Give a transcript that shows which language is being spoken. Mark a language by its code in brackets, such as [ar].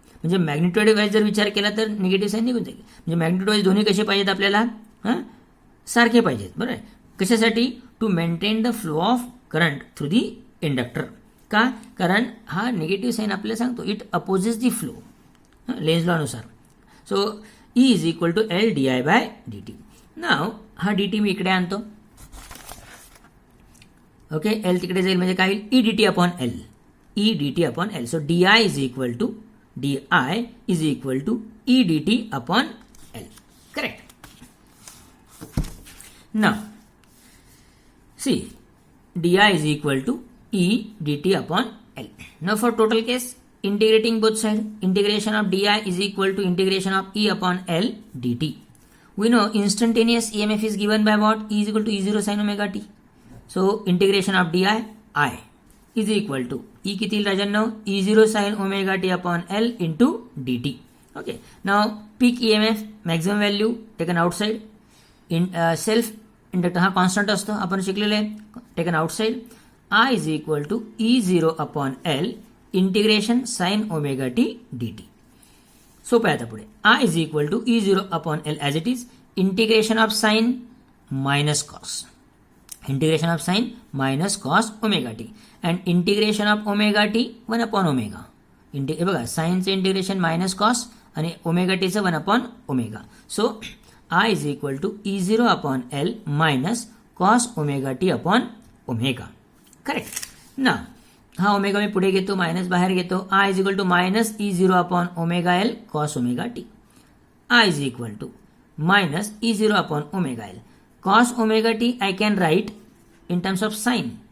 [mr] म्हणजे magnitude wise जर विचार केला तर निगेटिव्ह साईन निघून जाईल. म्हणजे मॅग्निट्यूड वाईज दोन्ही कसे पाहिजेत आपल्याला? सारखे पाहिजेत. बरोबर आहे. कशासाठी? [en] To maintain the flow of current through the inductor. [mr] का? कारण हा निगेटिव्ह साईन आपल्याला सांगतो [en] it opposes the flow [mr] lens लॉनुसार. [en] So E is equal to L d i by d t. [mr] नाव हा डी टी मी इकडे आणतो. ओके, एल तिकडे जाईल म्हणजे काय होईल? [en] E d t upon L. E d t upon L. So d i is equal to E d t upon L. Correct. Now, see, di is equal to E dt upon L. Now for total case, integrating both sides, integration of di is equal to integration of E upon L dt. We know instantaneous EMF is given by what? E is equal to E0 sin omega t. So integration of di, I is equal to E [mr] किती राजांनो? [en] E0 sin omega t upon L into dt. Okay. Now peak EMF maximum value taken outside. [mr] Self inductor हा constant असतो, आपण शिकलेले आहे. [en] Taken outside. I is equal to E0 upon L integration sine omega t d t. [mr] सोपं आहे. आता पुढे [en] I is equal to E0 upon L as it is integration of sine minus cos. Integration of sine minus cos omega t and integration of omega t 1 upon omega. [mr] हे बघा, साइनचं integration minus cos आणि omega टीचं 1 upon omega. [en] So I is equal to E0 upon L minus cos omega t upon omega. Correct. Now, [mr] हा omega मी पुढे घेतो, minus बाहेर घेतो. [en] I is equal to minus E0 upon omega L cos omega t. I is equal to minus E0 upon omega L. Cos omega t I can write in terms of sin.